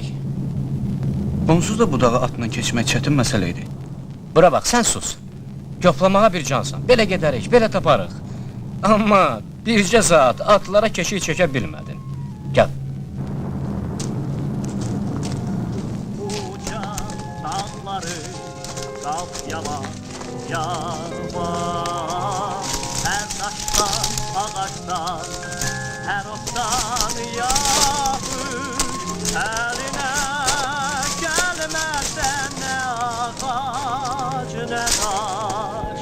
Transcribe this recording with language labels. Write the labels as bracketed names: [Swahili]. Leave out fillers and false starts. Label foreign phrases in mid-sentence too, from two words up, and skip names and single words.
[Azerbaijani] Onsuz da bu dağı atla keçmək çətin məsələ idi. Bura bax, sən sus. Yoplamağa bir cansan. Belə gedərik, belə taparıq. Amma bircə saat atlara keşik çəkə bilmədin. Gəl. [Turkish] Uca dağları kalk yavaş yavaş. Her taştan, ağaçtan, her ottan yağır. Eline gelmezsen ne ağaç ne taş.